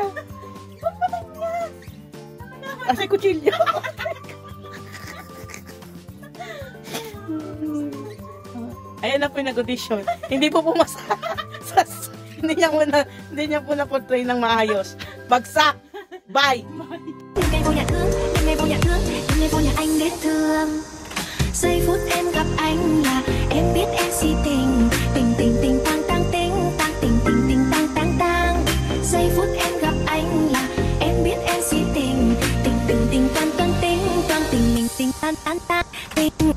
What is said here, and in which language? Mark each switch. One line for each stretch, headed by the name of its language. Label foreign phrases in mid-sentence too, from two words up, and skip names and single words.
Filipino: Ang patay niya. Kasi kutsilyo. Ayan na po yung nag-audition. Hindi po pumasa. Hindi niya po na-portray ng maayos. Bagsak. Bye.
Vietnamese: Ngày vô nhà thương, ngày vô nhà thương, ngày vô nhà anh để thương. Giây phút em gặp anh là em biết em si tình, tình tình tình tang tang tình, tang tình tình tình tang tang tang. Giây phút em gặp anh là em biết em si tình, tình tình tình tang tang tình, tang tình mình tình tang tang tang tình.